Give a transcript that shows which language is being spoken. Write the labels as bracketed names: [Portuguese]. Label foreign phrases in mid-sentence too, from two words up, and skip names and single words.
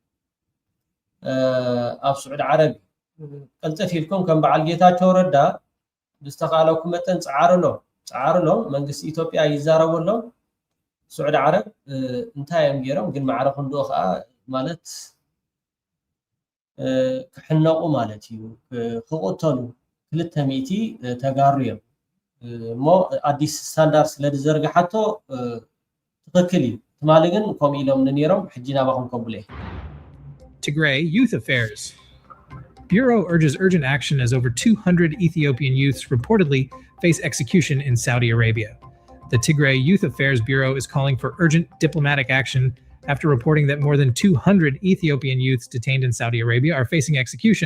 [Tigrinya] ኣብ ስዑድ ዓረብ ቅልጥፍ ኢልኩም ከም በዓል ጌታቸው ረዳ ብዝተኻለኩም መጠን ፀዓርሎም መንግስቲ ኢትዮጵያ ይዛረበሎም ስዑድ ዓረብ እንታይ እዮም ገይሮም ግን ማዕረኹም ድኦ ከዓ ማለት ክሕነቑ ማለት እዩ ክቁተሉ 200 ተጋሩ እዮም እሞ ኣዲስ ስታንዳርድ ስለዝዘርግሓቶ ትክክል እዩ ትማሊ ግን ከምኡ ኢሎም ነይሮም ሕጂ ናባኹም ከብለ [English] Tigray Youth Affairs. Bureau urges urgent action as over 200 Ethiopian youths reportedly face execution in Saudi Arabia. The Tigray Youth Affairs Bureau is calling for urgent diplomatic action after reporting that more than 200 Ethiopian youths detained in Saudi Arabia are facing execution.